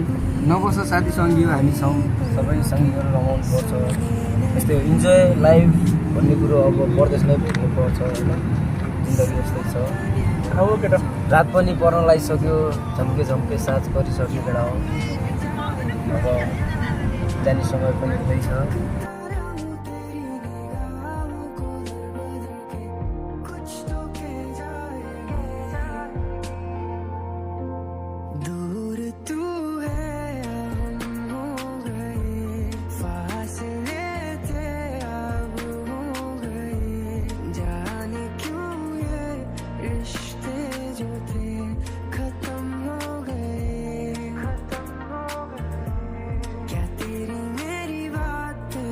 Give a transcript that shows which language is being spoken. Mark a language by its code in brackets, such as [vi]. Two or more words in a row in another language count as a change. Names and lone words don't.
[ne] नबस साथी सङ्गी हो, हामी छौँ, सबै सँगै गरेर रमाउनु पर्छ। यस्तै [en] enjoy life [ne] भन्ने कुरो अब परदेशमै भेट्नु पर्छ होइन जिन्दगी यस्तै छ हो केटा रात पनि पर्न लागिसक्यो झम्के झम्के साँझ परिसक्यो केटा हो अब जाने समय पनि हुँदैछ [hi] दूर तू है हम हो गए फासले थे अब हो गए जाने क्यों ये रिश्ते जो थे खत्म हो गए क्या तेरी मेरी बातें